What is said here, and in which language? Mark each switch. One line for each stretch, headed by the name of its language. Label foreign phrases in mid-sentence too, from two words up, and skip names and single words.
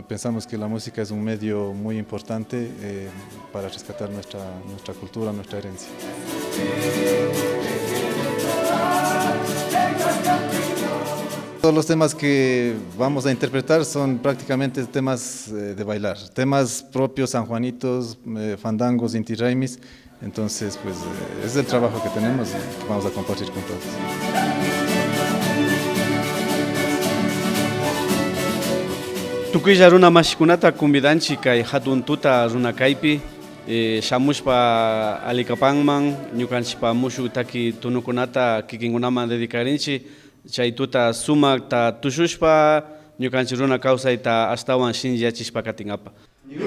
Spanish: Pensamos que la música es un medio muy importante para rescatar nuestra cultura, nuestra herencia. Todos los temas que vamos a interpretar son prácticamente temas de bailar, temas propios sanjuanitos, fandangos, inti raymis. Entonces, pues es el trabajo que tenemos y que vamos a compartir con todos.
Quechua: Tukuylla runa mashikunata convidanchi kay hatun tuta Runakaypi shamushpa alikapanman ñukanchikpa mushuq taki tunukunata kikinkunaman dedicarinchi chay tuta sumakta tushushpa ñukanchik runa kawsayta astawan shinllachishpa katingapa.